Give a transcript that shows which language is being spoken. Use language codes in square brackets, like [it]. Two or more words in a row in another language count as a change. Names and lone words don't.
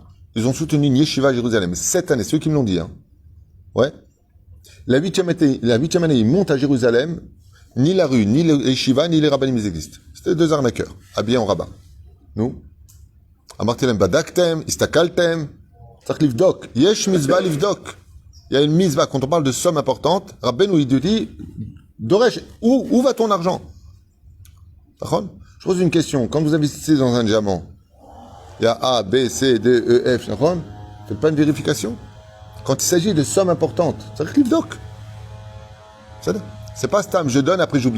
[fr] Ils ont soutenu une yeshiva à Jérusalem. 7 années, ceux qui me l'ont dit. Hein. Ouais. La 8e année, ils montent à Jérusalem. Ni la rue, ni le yeshiva, ni les rabbinim, ils existent. C'était 2 arnaqueurs, habillés en rabbin. Nous. [he] אמרתם בדקתם, הסתכלתם. C'est-à-dire livdok. יש מצווה לבדוק. [fr] Il y a une mitzvah. Quand on parle de somme importante, Rabbeinu, il dit, Doresh, où va ton argent? D'accord? Je pose une question. Quand vous investissez dans un diamant, il y a A, B, C, D, E, F, faites pas une vérification. Quand il s'agit de sommes importantes, ça arrive doc. C'est pas stam, je donne, après j'oublie.